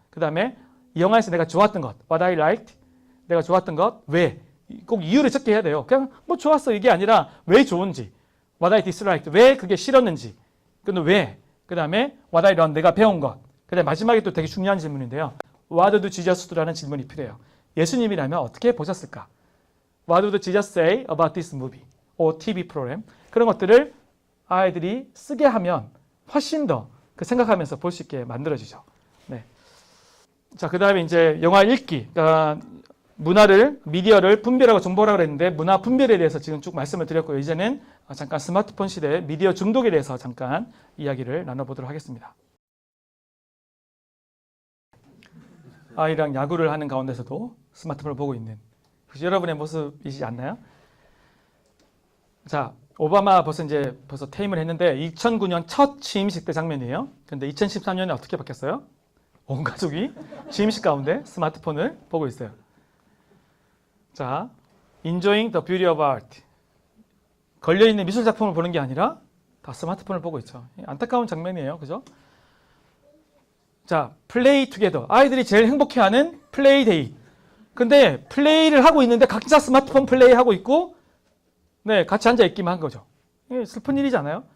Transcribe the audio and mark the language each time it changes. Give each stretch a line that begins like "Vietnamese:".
Korean: 그 다음에 이 영화에서 내가 좋았던 것,
English: what I liked,
Korean: 내가 좋았던 것, 왜? 꼭 이유를 적게 해야 돼요. 그냥 뭐 좋았어 이게 아니라 왜 좋은지,
English: what I disliked,
Korean: 왜 그게 싫었는지, 근데 왜? 그 다음에
English: what I learned,
Korean: 내가 배운 것. 그 다음에 마지막에 또 되게 중요한 질문인데요.
English: What did Jesus do
Korean: 라는 질문이 필요해요. 예수님이라면 어떻게 보셨을까?
English: What did Jesus say about this movie? or
Korean: TV 프로그램? 그런 것들을 아이들이 쓰게 하면 훨씬 더 그 생각하면서 볼 수 있게 만들어지죠. 네. 자, 그 다음에 이제 영화 읽기. 그러니까 문화를, 미디어를 분별하고 정보라고 그랬는데 문화 분별에 대해서 지금 쭉 말씀을 드렸고요. 이제는 잠깐 스마트폰 시대 미디어 중독에 대해서 잠깐 이야기를 나눠보도록 하겠습니다. 아이랑 야구를 하는 가운데서도 스마트폰을 보고 있는 혹시 여러분의 모습이시지 않나요? 자, 오바마 벌써 퇴임을 했는데 2009년 첫 취임식 때 장면이에요. 근데 2013년에 어떻게 바뀌었어요? 온 가족이 취임식 가운데 스마트폰을 보고 있어요.
English: 자, enjoying the beauty of art.
Korean: 걸려있는 미술 작품을 보는 게 아니라 다 스마트폰을 보고 있죠. 안타까운 장면이에요. 그죠? 자, 플레이 투게더. 아이들이 제일 행복해하는 플레이 데이. 근데 플레이를 하고 있는데 각자 스마트폰 플레이 하고 있고 네, 같이 앉아 있기만 한 거죠. 이게 슬픈 일이잖아요.